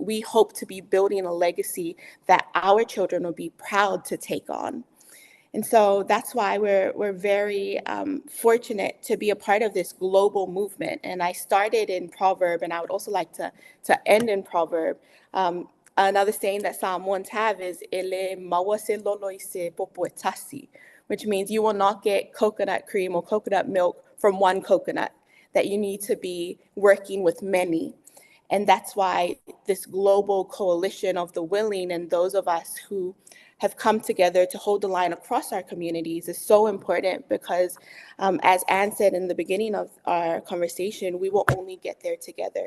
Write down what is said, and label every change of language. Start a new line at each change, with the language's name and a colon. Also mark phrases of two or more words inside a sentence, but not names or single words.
English: We hope to be building a legacy that our children will be proud to take on. And so that's why we're very fortunate to be a part of this global movement. And I started in proverb, and I would also like to end in proverb. Another saying that Samoans have is
Samoan: "Ele maua se lolo I se popo e tasi,"
English: which means you will not get coconut cream or coconut milk from one coconut. that you need to be working with many. And that's why this global coalition of the willing and those of us who have come together to hold the line across our communities is so important because, as Anne said in the beginning of our conversation, we will only get there together.